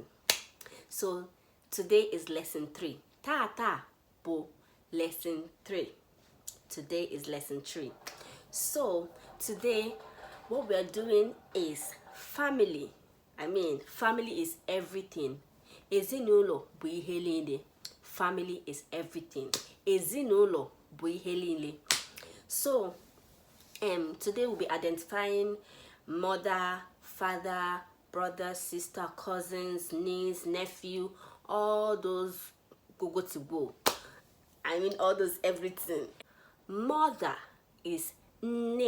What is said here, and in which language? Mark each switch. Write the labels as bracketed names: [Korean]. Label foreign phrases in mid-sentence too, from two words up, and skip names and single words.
[English] So today is lesson 3. [Igbo] Ta bo [English] lesson 3. Today is lesson 3. So today what we are doing is family. Family is everything. [Igbo] Ezinụlọ bụ ihe niile. [English] Family is everything. [Igbo] Ezinụlọ bụ ihe niile. [English] So today we'll be identifying mother, father, brother, sister, cousins, niece, nephew, all those go to go. All those everything. Mother is Nne.